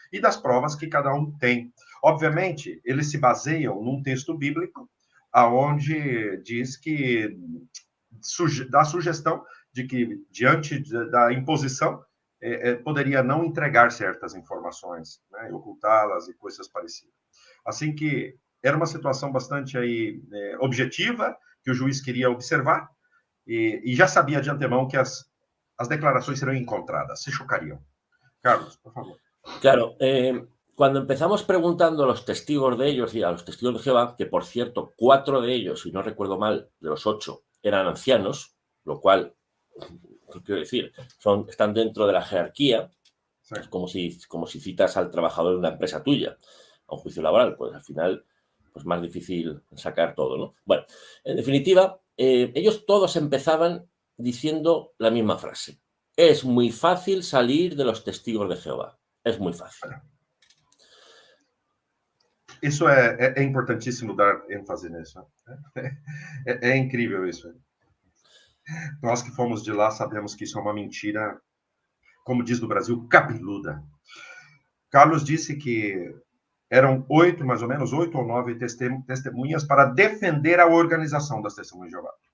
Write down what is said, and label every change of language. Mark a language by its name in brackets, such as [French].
[Portuguese] E das provas que cada um tem. Obviamente, eles se baseiam num texto bíblico aonde diz que dá sugestão de que diante da imposição poderia não entregar certas informações, né? Ocultá-las e coisas parecidas. Assim que era uma situação bastante aí objetiva que o juiz queria observar e já sabia de antemão que as declarações serão encontradas, se chocariam. Carlos, por favor. [Spanish] Claro, cuando empezamos preguntando a los testigos de ellos y a los testigos de Jehová, que por cierto, 4 de ellos, si no recuerdo mal, de los 8, eran ancianos, lo cual, ¿qué quiero decir? Están dentro de la jerarquía, sí. Es como si citas al trabajador de una empresa tuya a un juicio laboral, pues al final pues más difícil sacar todo, ¿no? Bueno, en definitiva, ellos todos empezaban diciendo la misma frase. Es muy fácil salir de los testigos de Jehová. Es muy fácil. [Portuguese] Isso é importantíssimo dar ênfase nisso. É incrível isso. Nós que fomos de lá sabemos que isso é uma mentira, como diz no Brasil, cabeluda. Carlos disse que eram 8, mais ou menos, 8 ou 9 testemunhas para defender a organização das Testemunhas de Jeová.